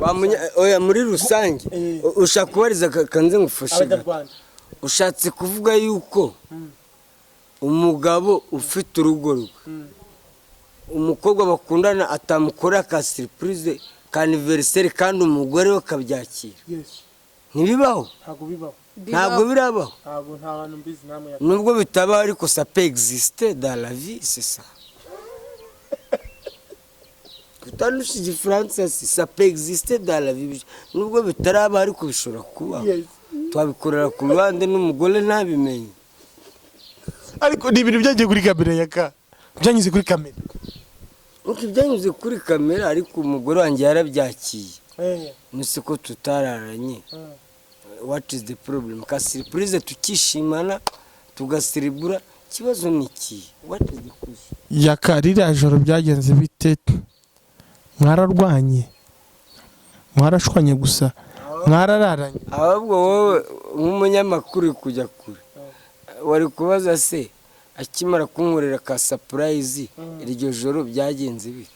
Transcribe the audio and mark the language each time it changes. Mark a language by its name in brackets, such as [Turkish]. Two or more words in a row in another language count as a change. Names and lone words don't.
[Kinyarwanda] oya muri rusange ushaka kubariza kanze ngufashe ushatse kuvuga yuko umugabo ufite urugo rwe umukobwa bakundana atamukora ka surprise ka anniversaire kandi umugore we akabyakira ntibibaho ntabwo birabaho nubwo bitabaho ariko [French] ça peut exister dans la vie c'est ça [Kinyarwanda] kutanushi igifaransa [French] ça peut exister dans la vie [Kinyarwanda] nubwo bitaraba ariko bishobora kubaho twabikorera ku ruhande n'umugore ntabimenye ariko ni ibintu byagiye kuri kamera yaka byanyuze kuri kamera byanyuze kuri kamera ariko umugore wanjye yarabyakiye nuse ko tutararanye [English] what is the problem [Kinyarwanda] ka surprise tukishimana tugasiribura kibazo niki [English] what is the question [Kinyarwanda] Yakarira joro byagenze bite? Mwararwanye? Mwarashwanye gusa? Mwarararanye? ahubwo wowe nk'umunyamakuru kujya kure wari kubaza se akimara kunkorera ka surprise iryo joro byagenze bite?